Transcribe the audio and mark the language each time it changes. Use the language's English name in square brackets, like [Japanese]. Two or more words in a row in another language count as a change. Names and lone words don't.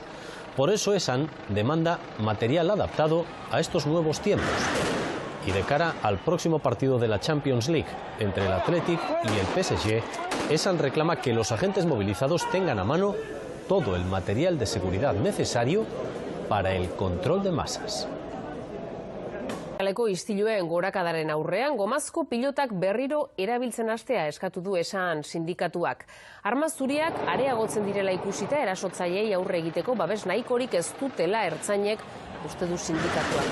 [Spanish] Por eso ESAN demanda material adaptado a estos nuevos tiempos. Y de cara al próximo partido de la Champions League entre el Athletic y el PSG, ESAN reclama que los agentes movilizados tengan a mano todo el material de seguridad necesario para el control de masas. [Basque] Kaleko istiluen gorakadaren aurrean, gomazko pilotak berriro erabiltzen hastea eskatu du ESAN sindikatuak. Arma zuriak areagotzen direla ikusita erasotzaileei aurre egiteko babes nahikorik ez dutela ertzainek uste du sindikatuak.